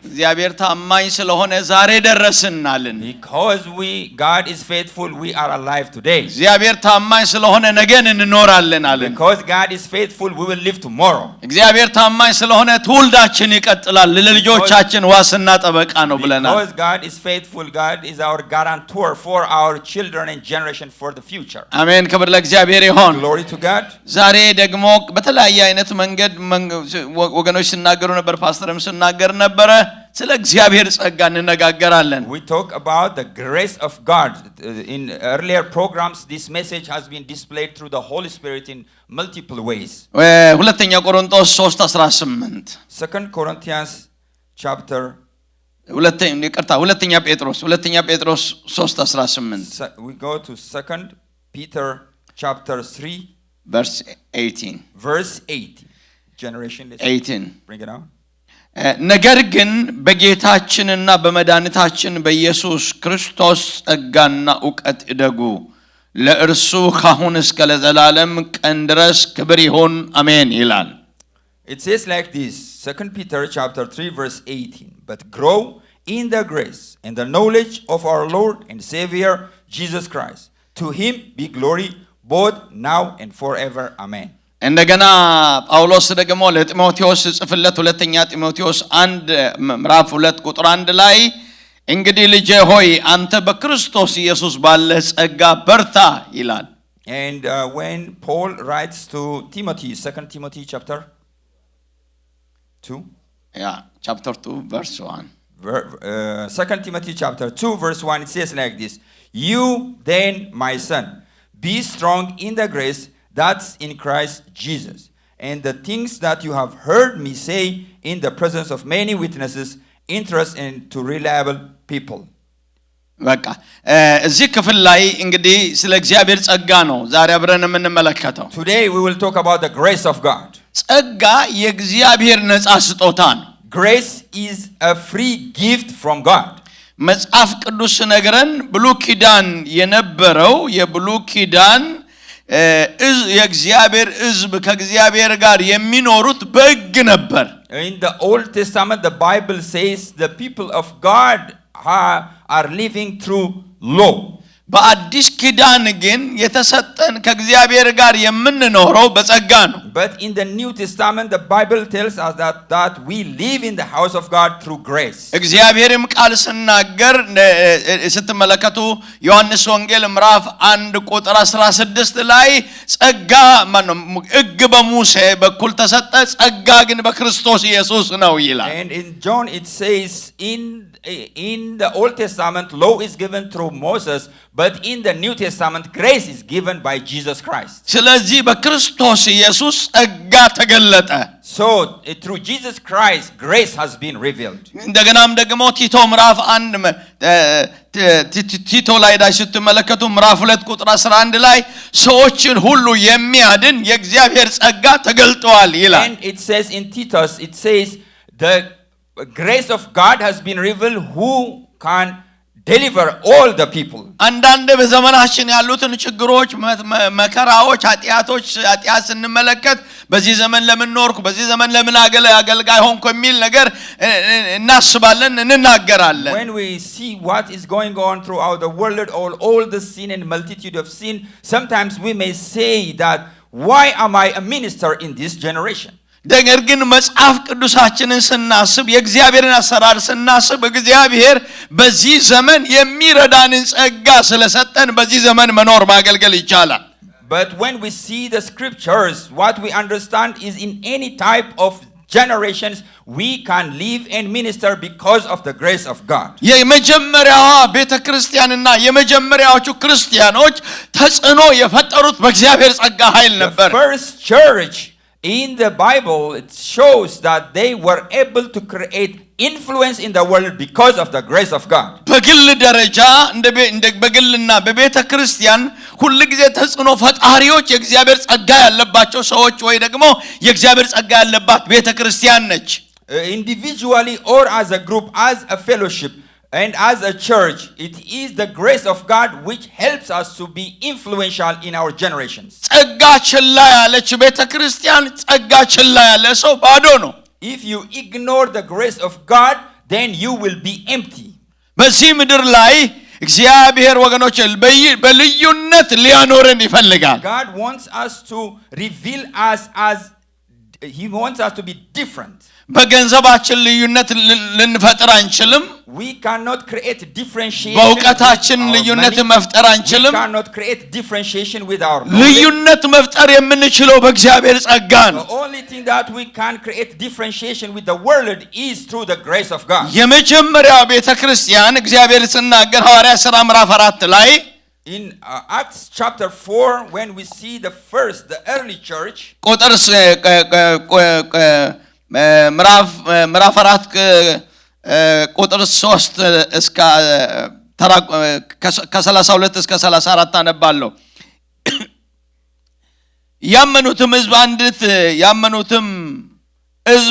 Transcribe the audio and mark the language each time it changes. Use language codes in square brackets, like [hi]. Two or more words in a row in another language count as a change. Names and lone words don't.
[am] እግዚአብሔር ታማኝ ስለሆነ ዛሬ ደረስናልን [en] Because God is faithful, we are alive today. [am] እግዚአብሔር ታማኝ ስለሆነ ነገን እንኖራለን አለን [en] Because God is faithful, we will live tomorrow. [am] እግዚአብሔር ታማኝ ስለሆነ ትውልዳችን ይቀጥላል ለልጆቻችን ዋስና ጠበቃ ነው ብለናል [en] Because God is faithful, God is our guarantor for our children and generation for the future. [am] አሜን ክብር ለእግዚአብሔር ይሁን [en] Glory to God. [am] ዛሬ ደግሞ በተለያየ አይነት መንገድ ወገኖች ሲናገሩ ነበር ፓስተርም ሲናገር ነበር ስለ እግዚአብሔር ጸጋ እንነጋገራለን [en] We talk about the grace of God. In earlier programs this message has been displayed through the Holy Spirit in multiple ways. [am] ሁለተኛ ቆሮንቶስ 3:18 [en] 2 Corinthians chapter [am] ሁለተኛ ጴጥሮስ 3:18 [en] We go to 2 Peter chapter 3 verse 18 generation 18 bring it out [am] ነገር ግን በጌታችንና በመድኃኒታችን በኢየሱስ ክርስቶስ ጸጋና ዕውቀት እደጉ ለእርሱ ካሁን እስከ ለዘላለም ቀን ድረስ ክብር ይሁን አሜን ይላል [en] It says like this 2 Peter chapter 3 verse 18 but grow in the grace and the knowledge of our Lord and Savior Jesus Christ to him be glory both now and forever amen [am] እንደገና ጳውሎስ ደግሞ ለጢሞቴዎስ ጽፈለት ሁለተኛ ጢሞቴዎስ 1 ምዕራፍ 2 ቁጥር 1 ላይ እንግዲህ ልጄ ሆይ አንተ በክርስቶስ ኢየሱስ ባለ ጸጋ በርታ ይላል [en] And when Paul writes to Timothy 2 Timothy chapter 2 chapter 2 verse 1 2 Timothy chapter 2 verse 1 it says like this You then my son be strong in the grace that's in Christ Jesus. And the things that you have heard me say in the presence of many witnesses, interest and to reliable people. [am] በቃ እዚህ ክፍል ላይ እንግዲህ ስለ እግዚአብሔር ጸጋ ነው ዛሬ አብረን የምንመለከተው [en] Today we will talk about the grace of God. [am] ጸጋ የእግዚአብሔር ነፃ ስጦታ ነው [en] Grace is a free gift from God. [am] መጽሐፍ ቅዱስ ነገረን ብሉይ ኪዳን የነበረው የብሉይ ኪዳን የእግዚአብሔር ሕዝብ ከእግዚአብሔር ጋር የሚኖሩት በሕግ ነበር [en] In the Old Testament the Bible says the people of God are living through law. [am] በአዲስ ኪዳን ግን የተሰጠን ከእግዚአብሔር ጋር የምንኖረው በጸጋ ነው [en] But in the New Testament the Bible tells us that we live in the house of God through grace. [am] እግዚአብሔርም ቃል ሲናገር ስትመለከቱ ዮሐንስ ወንጌል ምዕራፍ 1 ቁጥር 16 ላይ ጸጋ ሕግ በሙሴ በኩል ተሰጠ ጸጋ ግን በክርስቶስ ኢየሱስ ነው ይላል [en] And in John it says in the Old Testament law is given through Moses but in the New Testament grace is given by Jesus Christ. [am] ስለዚህ በክርስቶስ ኢየሱስ ጸጋ ተገለጠ [en] So through Jesus Christ grace has been revealed. [am] እንደገናም ደግሞ ቲቶ ምዕራፍ 1 ቲቶ ላይ ስትመለከቱ ምዕራፍ 2 ቁጥር 11 ላይ ሰዎችን ሁሉ የሚያድን የእግዚአብሔር ጸጋ ተገልጧል ይላል [en] And it says in Titus it says the grace of God has been revealed who can deliver all the people. [am] አንዳንድ በዘመናችን ያሉትን ችግሮች መከራዎች ኃጢአት ስንመለከት በዚህ ዘመን ለምን ኖርኩ በዚህ ዘመን ለምን አገልጋይ ሆንኩ የሚል ነገር እናስባለን እንናገራለን [en] When we see what is going on throughout the world all the sin and multitude of sin sometimes we may say that why am I a minister in this generation? [am] ነገር ግን መጽሐፍ ቅዱሳችንን ስናስብ የእግዚአብሔርን አሰራር ስናስብ እግዚአብሔር በዚህ ዘመን የሚረዳንን ጸጋ ስለሰጠን በዚህ ዘመን መኖር ማገልገል ይቻላል [en] But when we see the scriptures what we understand is in any type of generations we can live and minister because of the grace of God. [am] የመጀመሪያዋ ቤተክርስቲያንና የመጀመሪያዎቹ ክርስቲያኖች ተጽዕኖ የፈጠሩት በእግዚአብሔር ጸጋ ኃይል ነበር [en] The first church in the Bible it shows that they were able to create influence in the world because of the grace of God. [am] በግል ደረጃ እንደ በግልና በቤተክርስቲያን ሁሉ ጊዜ ተጽዕኖ ፈጣሪዎች የእግዚአብሔር ጸጋ ያለባቸው ሰዎች ወይ ደግሞ የእግዚአብሔር ጸጋ ያለባት ቤተክርስቲያን ነች [en] Individually or as a group as a fellowship And as a church, it is the grace of God which helps us to be influential in our generations. [am] ጸጋ ችላ ያለች ቤተ ክርስቲያን ጸጋ ችላ ያለ ሰው ባዶ ነው። [en] If you ignore the grace of God, then you will be empty. [am] በዚህ ምድር ላይ እግዚአብሔር ወገኖች በልዩነት ሊያኖረን ይፈልጋል። [en] God wants us to reveal us as He wants us to be different. [am] በገንዘባችን ልዩነት ልንፈጥር አንችልም። [en] We cannot create differentiation. [am] በእውቀታችን ልዩነት መፍጠር አንችልም። [en] We cannot create differentiation with our [am] ልዩነት መፍጠር የምንችለው በእግዚአብሔር ጸጋ ነው። [en] The only thing that we can create differentiation with the world is through the grace of God. [am] የመጀመሪያው ቤተክርስቲያን እግዚአብሔር ሲናገር ሐዋርያት ሥራ ምዕራፍ 4 ላይ [en] In Acts chapter 4, when we see the early church, [am] ቁጥር ምዕራፍ 4 ቁጥር 3 እስከ ከ32 እስከ 34 አነባለሁ። ያመኑትም ሕዝብ